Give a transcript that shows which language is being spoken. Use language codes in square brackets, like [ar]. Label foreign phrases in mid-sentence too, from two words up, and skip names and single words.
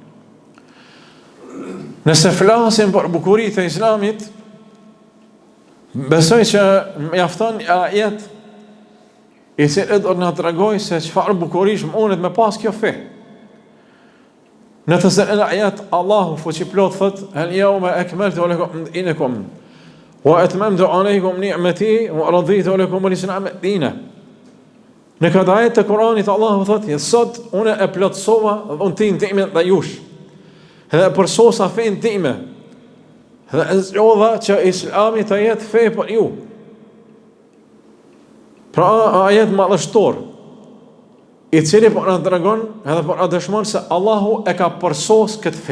[sq] Nëse flasim për bukuritë e Islamit, besoj që mjafton ajet i cili do na tregoj se çfarë bukurish mundet me pas kjo fe. Në të cilën ajet Allahu fuqiplot thot: [ar] "اليوم أكملت لكم دينكم وأتممت عليكم نعمتي ورضيت لكم الإسلام دينا." [sq] Në këtë ajet të Kuranit Allahu thot: "Sot unë e plotësova dhuntin time dhe jush, dhe përsosa fen time, dhe zgjodha që Islami të jetë fe për ju." Pra ajet madhështor, i cili po na tregon edhe po na dëshmon se Allahu e ka përsos këtë fe.